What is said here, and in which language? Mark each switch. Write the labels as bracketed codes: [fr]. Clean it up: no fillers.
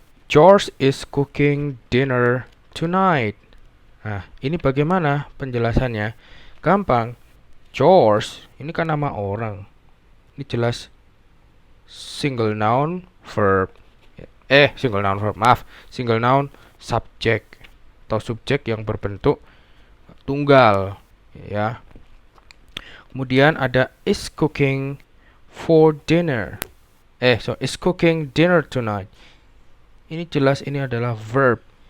[en] George is cooking dinner tonight. [id] Nah, ini bagaimana penjelasannya? Gampang. George, ini kan nama orang. Ini jelas single noun verb. Single noun verb, maaf. Single noun subject atau subjek yang berbentuk tunggal, ya. Kemudian ada [en] is cooking for dinner. Is cooking dinner tonight. [id] Ini jelas ini adalah verb.